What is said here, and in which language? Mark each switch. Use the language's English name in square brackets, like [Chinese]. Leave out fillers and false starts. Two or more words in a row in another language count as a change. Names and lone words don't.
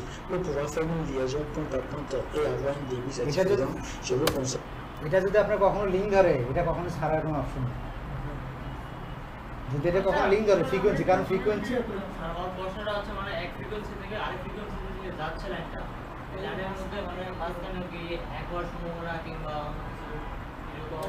[French] Pour pouvoir faire une liaison compte à compte et avoir une débit satisfaisant, je veux conseiller. [Bangla] এটা যদি আপনার কখনো লিঙ্ক ধরে, এটা কখনো ছাড়ার কোনো অপশন নেই। যদি এটা কখনো লিঙ্ক ধরে ফ্রিকোয়েন্সি, কারণ ফ্রিকোয়েন্সি আমার প্রশ্নটা হচ্ছে মানে এক ফ্রিকোয়েন্সি থেকে আরেক ফ্রিকোয়েন্সি দিকে যাচ্ছে লাইনটা, এই লাইনের মধ্যে মানে মাঝখানে কি একবার সম্ভাবনা কিংবা এরকম